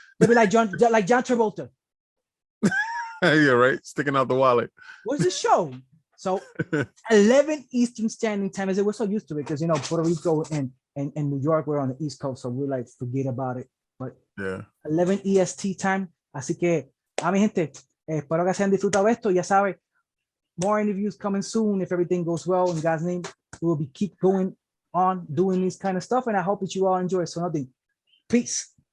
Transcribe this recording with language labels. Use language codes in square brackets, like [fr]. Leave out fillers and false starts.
[en] They'll be like John Travolta. Yeah, right. Sticking out the wallet. What's the show? So 11 Eastern Standing Time. We're so used to it because Puerto Rico and New York, we're on the East Coast, so we're like forget about it. But 11 EST time. [es] Así que, a mi gente, espero que se hayan disfrutado esto. Ya sabe, [en] more interviews coming soon if everything goes well. In God's name, we will keep going on doing this kind of stuff, and I hope that you all enjoy it. So nothing. Peace.